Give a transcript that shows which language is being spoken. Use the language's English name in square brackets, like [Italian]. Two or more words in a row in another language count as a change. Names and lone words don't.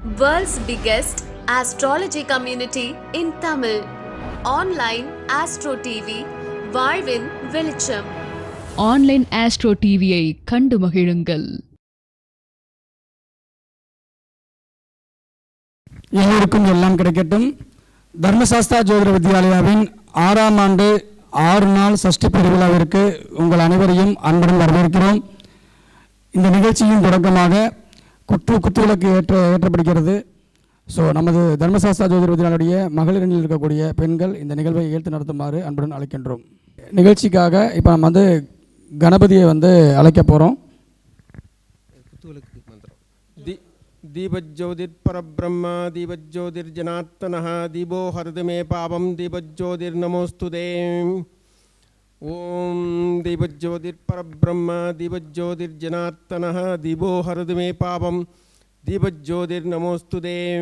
[English] World's biggest astrology community in Tamil. Online Astro TV, [Tamil] வாழ்வின் வெளிச்சம். ஆன்லைன் ஆஸ்ட்ரோ டிவியை கண்டு மகிழுங்கள். எல்லோருக்கும் எல்லாம் கிடைக்கட்டும். தர்மசாஸ்தா ஜோதிட வித்யாலயாவின் 6ஆம் ஆண்டு 6 நாள் சஷ்டி பெருவிழாவிற்கு உங்கள் அனைவரையும் அன்புடன் வரவேற்கிறோம். இந்த நிகழ்ச்சியின் தொடக்கமாக குத்துவிளக்கு ஏற்றப்படுகிறது. ஸோ நமது தர்மசாஸ்தா ஜோதிட வித்யாலயுடைய மகளிரணியில் இருக்கக்கூடிய பெண்கள் இந்த நிகழ்வை ஏற்று நடத்துமாறு அன்புடன் அழைக்கின்றோம். நிகழ்ச்சிக்காக இப்போ நம்ம கணபதியை அழைக்க போகிறோம். [Sanskrit] दीपज्योतिर्परब्रह्म दीपज्योतिर्जनार्दनः दीपो हरदमे पापं दीपज्योतिर्नमोस्तुते. ओम दीपज्योतिर्परब्रह्म दीपज्योतिर्जनार्दनः दीपो हरदमे पापं दीपज्योतिर्नमोस्तुते.